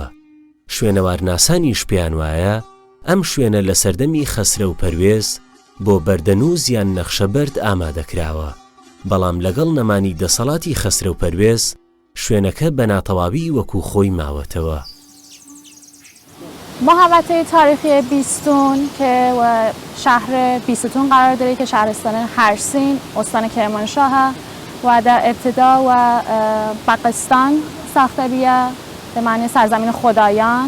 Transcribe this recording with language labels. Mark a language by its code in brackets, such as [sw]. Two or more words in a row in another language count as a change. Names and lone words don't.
[ckb] شوێنەوار ناسانیش پێیان وایە ئەم شوێنە لە سەردەمی خەسرە و پەروێز بۆ بەردەنووس یان نەخشەبەرد ئامادەکراوە، بەڵام لەگەڵ نەمانی دەسەڵاتی خەسرە و پەروێز شوێنەکە بە ناتەواوی وەکو خۆی ماوەتەوە. [fa] محوطه تاریخی بیستون که شهر بیستون قرار داره که شهرستان هرسین استان کرمانشاه و در ابتدا و باغستان ساخته بیه به معنی سرزمین خدایان.